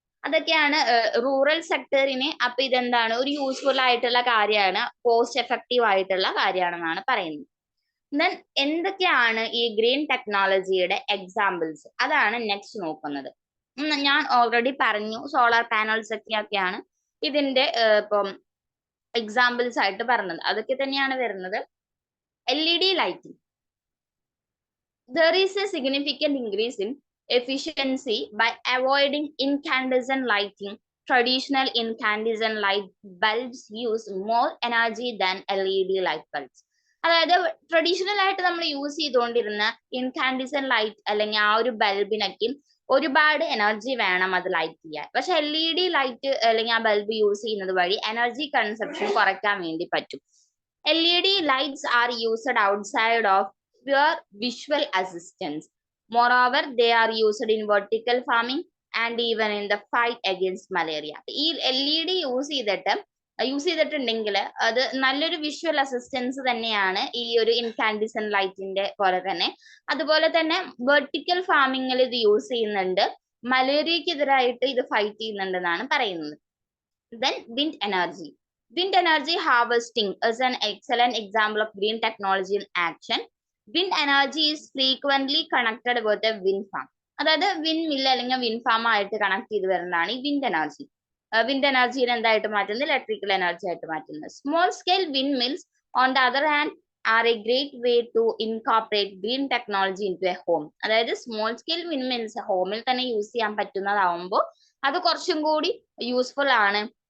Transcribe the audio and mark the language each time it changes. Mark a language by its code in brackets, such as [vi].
[ml] അതൊക്കെയാണ് റൂറൽ സെക്ടറിന്. അപ്പൊ ഇതെന്താണ്, ഒരു യൂസ്ഫുൾ ആയിട്ടുള്ള കാര്യമാണ്, കോസ്റ്റ് എഫക്റ്റീവ് ആയിട്ടുള്ള കാര്യമാണെന്നാണ് പറയുന്നത്. ദെൻ എന്തൊക്കെയാണ് ഈ ഗ്രീൻ ടെക്നോളജിയുടെ എക്സാമ്പിൾസ്, അതാണ് നെക്സ്റ്റ് നോക്കുന്നത്. ഞാൻ ഓൾറെഡി പറഞ്ഞു സോളാർ പാനൽസ് ഒക്കെയാണ് ഇതിന്റെ ഇപ്പം എക്സാമ്പിൾസ് ആയിട്ട് പറഞ്ഞത്. അതൊക്കെ തന്നെയാണ് വരുന്നത്. [en] LED lighting. There is a significant increase in efficiency by avoiding incandescent lighting. Traditional incandescent light bulbs use more energy than LED light bulbs. [ml] അതായത് ട്രഡീഷണൽ ആയിട്ട് നമ്മൾ യൂസ് ചെയ്തുകൊണ്ടിരുന്ന ഇൻകാൻഡിസെന്റ് ലൈറ്റ് അല്ലെങ്കിൽ ആ ഒരു ബൾബിനൊക്കെ ഒരുപാട് എനർജി വേണം അത് ലൈറ്റ് ചെയ്യാൻ. പക്ഷെ LED ലൈറ്റ് അല്ലെങ്കിൽ ആ ബൾബ് യൂസ് ചെയ്യുന്നത് വഴി എനർജി കൺസപ്ഷൻ കുറയ്ക്കാൻ വേണ്ടി പറ്റും. [en] LED lights are used outside of pure visual assistance. Moreover, they are used in vertical farming and even in the fight against malaria. [ml] ഈ LED യൂസ് ചെയ്തിട്ടുണ്ടെങ്കിൽ അത് നല്ലൊരു വിഷ്വൽ അസിസ്റ്റൻസ് തന്നെയാണ് ഈ ഒരു ഇൻകാൻഡിസെന്റ് ലൈറ്റിന്റെ പോലെ തന്നെ. അതുപോലെ തന്നെ വെർട്ടിക്കൽ ഫാമിങ്ങിൽ ഇത് യൂസ് ചെയ്യുന്നുണ്ട്, മലേറിയക്കെതിരായിട്ട് ഇത് ഫൈറ്റ് ചെയ്യുന്നുണ്ടെന്നാണ് പറയുന്നത്. [en] Then wind energy. Wind energy harvesting is an excellent example of green technology in action. Wind energy is frequently connected with a wind farm. [ml] അതായത് വിൻഡ് മില്ല് അല്ലെങ്കിൽ വിൻഡ് ഫാം ആയിട്ട് connect ചെയ്ത് വരുന്നതാണ് ഈ wind energy. Wind എനർജിനെ എന്തായിട്ട് മാറ്റുന്നത്, electrical energy ആയിട്ട് മാറ്റുന്നത്. [en] Small scale wind mills on the other hand are a great way to incorporate green technology into a home. [ml] അതായത് സ്മോൾ സ്കെയിൽ വിൻഡ് മിൽസ് ഹോമിൽ തന്നെ യൂസ് ചെയ്യാൻ പറ്റുന്നതാവുമ്പോൾ അത് കുറച്ചും കൂടി യൂസ്ഫുൾ ആണ്.